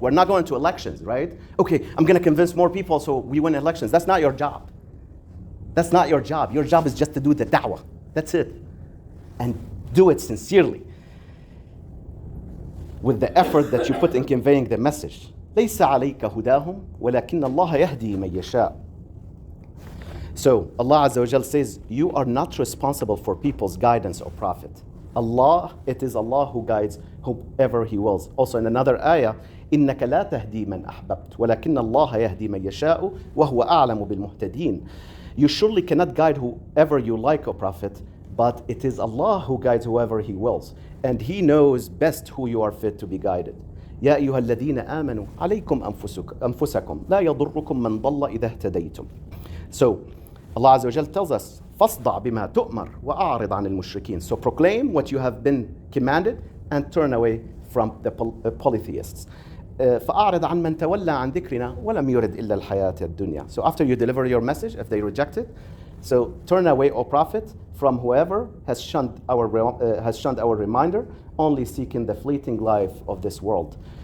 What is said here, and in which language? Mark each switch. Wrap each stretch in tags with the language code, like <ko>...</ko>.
<en>We're not going to elections, right? Okay, I'm going to convince more people so we win elections. That's not your job. That's not your job. Your job is just to do the da'wah. That's it. And do it sincerely. With the effort that you put in conveying the message.</en> <ar>ليس عليك هداهم ولكن الله يهدي من يشاء.</ar> <en>So Allah Azza wa Jal says, you are not responsible for people's guidance or profit. It is Allah who guides whoever He wills. Also in another ayah,</en> <ar>إنك لا تهدي من أحببت ولكن الله يهدي من يشاء وهو أعلم بالمهتدين.</ar> <en>You surely cannot guide whoever you like, O Prophet, but it is Allah who guides whoever He wills. And He knows best who you are fit to be guided.</en> <ar>يا أيها الذين آمنوا عليكم أنفسكم لا يضركم من ضل إذا اهتديتم.</ar> <en>So Allah Azza wa Jal tells us,</en> <ar>فَاصْدَعْ بِمَا تُؤْمَرْ وَأَعْرِضْ عَنِ الْمُشْرِكِينَ.</ar> <en>So proclaim what you have been commanded and turn away from the polytheists.</en> <ar>فَأَعْرِضْ عَنْ مَنْ تَوَلَّى عَنْ ذِكْرِنَا وَلَمْ يُرِدْ إِلَّا الْحَيَاةَ الدُّنْيَا.</ar> <en>So after you deliver your message, if they reject it, so turn away, O Prophet, from whoever has shunned our reminder, only seeking the fleeting life of this world.</en>